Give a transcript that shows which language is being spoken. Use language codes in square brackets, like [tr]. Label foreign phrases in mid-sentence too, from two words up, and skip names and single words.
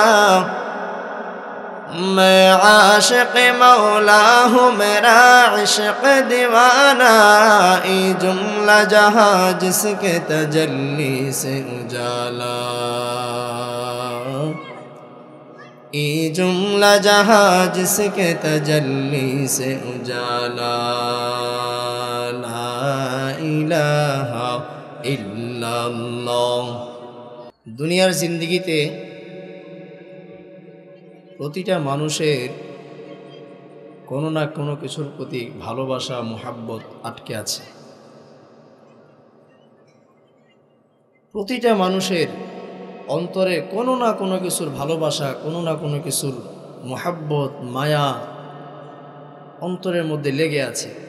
[ur] میں عاشق مولا ہوں میرا عشق دیوانہ، ای جملہ جہاں جس کے تجلی سے اجالا، ای جملہ جہاں جس کے تجلی سے اجالا. [ar] لا الہ الا ইনশাআল্লাহ। [bn] দুনিয়ার জিন্দেগিতে প্রতিটা মানুষের কোনো না কোনো কিছুর প্রতি ভালোবাসা মোহাব্বত আটকে আছে। প্রতিটা মানুষের অন্তরে কোনো না কোনো কিছুর ভালোবাসা, কোনো না কোনো কিছুর মোহাব্বত মায়া অন্তরের মধ্যে লেগে আছে।